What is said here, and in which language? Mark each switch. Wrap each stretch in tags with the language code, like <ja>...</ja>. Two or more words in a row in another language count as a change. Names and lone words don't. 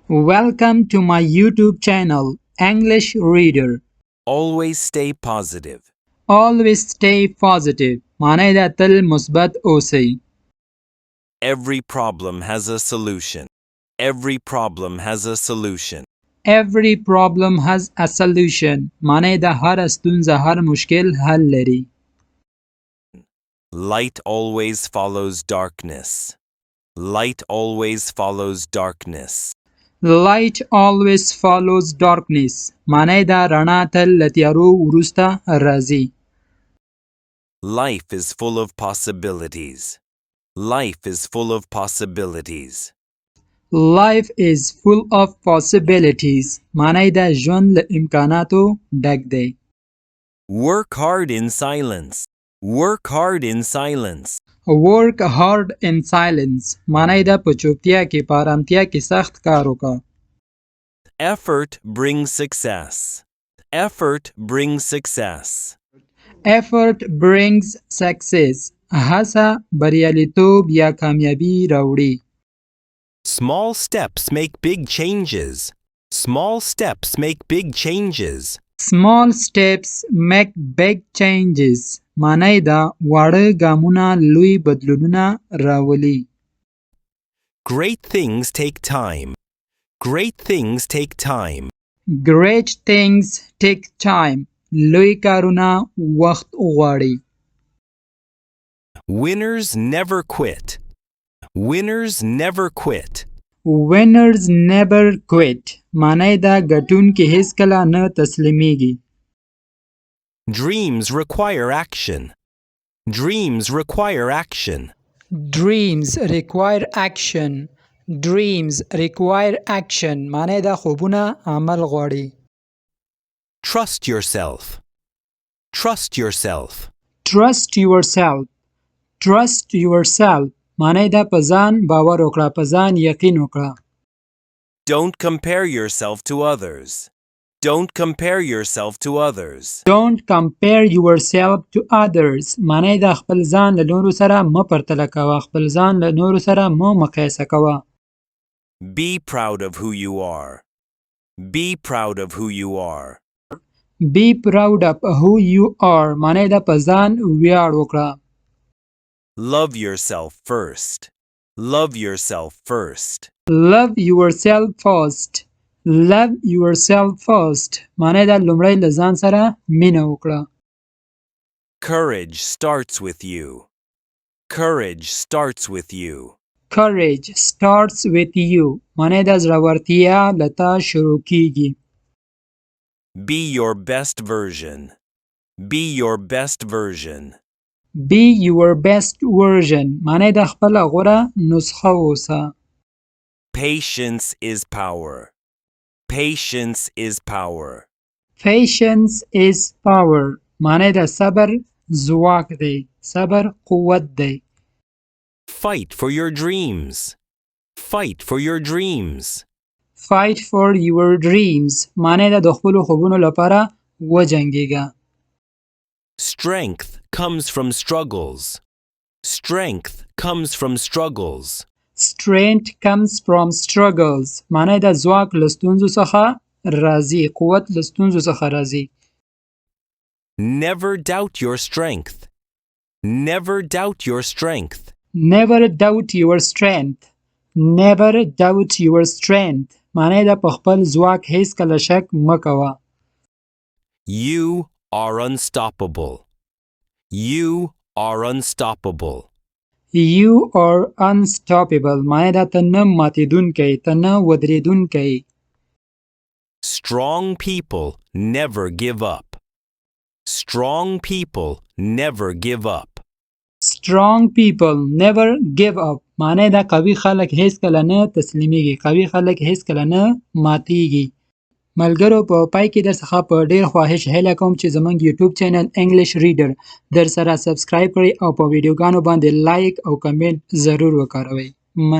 <en>Welcome to my YouTube channel, English Reader. Always stay positive. Always stay positive.</en> <ps>معنی دا تل مثبت اوسئ.</ps> <en>Every problem has a solution. Every problem has a solution. Every problem has a solution.</en> <ps>معنی دا هر ستونزه هر مشکل حل لري.</ps> <en>Light always follows darkness. Light always follows darkness. Light always follows darkness.</en> <ps>معنی دا رڼا تل له تیارو وروسته راځي.</ps> <en>Life is full of possibilities. Life is full of possibilities. Life is full of possibilities.</en> <ps>معنی دا ژوند له امکاناتو ډک دی.</ps> <en>Work hard in silence. Work hard in silence. Work hard in silence.</en> <ps>معنی دا په چوپتیا کې په ارامتیا کې سخت کار وکړه.</ps> <en>Effort brings success. Effort brings success. Effort brings success.</en> <ps>هڅه بریالیتوب یا کامیابی راوړي.</ps> <en>Small steps make big changes. Small steps make big changes. Small steps make big changes.</en> <ps>معنی دا واړه ګامونه لوی بدلونونه راولي.</ps> <en>Great things take time. Great things take time. Great things take time.</en> <ps>لوی کارونه وخت غواړي.</ps> <en>Winners never quit. Winners never quit. Winners never quit.</en> <ps>معنی دا ګټونکي هیڅکله نه تسلیمیږي.</ps> <en>Dreams require action. Dreams require action. Dreams require action. Dreams require action.</en> <ps>معنی دا خوبونه عمل غواړي.</ps> <en>Trust yourself. Trust yourself. Trust yourself. Trust yourself.</en> <ps>معنی دا په ځان باور وکړه، په ځان یقین وکړه.</ps> <en>Don't compare yourself to others. Don't compare yourself to others. Don't compare yourself to others.</en> <ps>معنی دا خپل ځان له نورو سره مه پرتله کوه، خپل ځان له نورو سره مه مقایسه کوه.</ps> <en>Be proud of who you are. Be proud of who you are. Be proud of who you are.</en> <ps>معنی دا په ځان ویاړ وکړه.</ps> <en>Love yourself first. Love yourself first. Love yourself first. Love yourself first.</en> <ps>معنی دا لومړی له ځان سره مینه وکړه.</ps> <en>Courage starts with you. Courage starts with you. Courage starts with you.</en> <ps>معنی دا زړورتیا له تا شروع کیږي.</ps> <en>Be your best version. Be your best version. Be your best version.</en> <ps>معنی دا خپل غوره نسخه اوسه.</ps> <en>Patience is power. Patience is power. Patience is power.</en> <ps>معنی دا صبر ځواک دی. صبر قوت دی.</ps> <en>Fight for your dreams. Fight for your dreams. Fight for your dreams.</en> <ps>معنی دا د خپلو خوبونو لپاره وجنګېږه.</ps> <en>Strength comes from struggles. Strength comes from struggles. Strength comes from struggles.</en> <ps>معنی دا ځواک له ستونزو څخه راځي. قوت له ستونزو څخه راځي.</ps> <en>Never doubt your strength. Never doubt your strength. Never doubt your strength. Never doubt your strength.</en> <ps>معنی دا په خپل ځواک هیڅکله شک مه کوه.</ps> <en>You are unstoppable. You are unstoppable. You are unstoppable.</en> <ps>معنی دا ته نه ماتېدونکی، ته نه ودرېدونکی.</ps> <en>Strong people never give up. Strong people never give up. Strong people never give up.</en> <ps>معنی دا قوي خلک هیڅکله نه تسلیمیږي، قوي خلک هیڅکله نه ماتېږي. ملګرو په پای کې درڅخه په ډېر خواهش هیله کوم چې زموږ یوټیوب چینل انګلیش ریډر درسره سبسکرایب کړئ او په ویډیوګانو باندې لایک او کمنټ ضرور وکاروئ.</ps>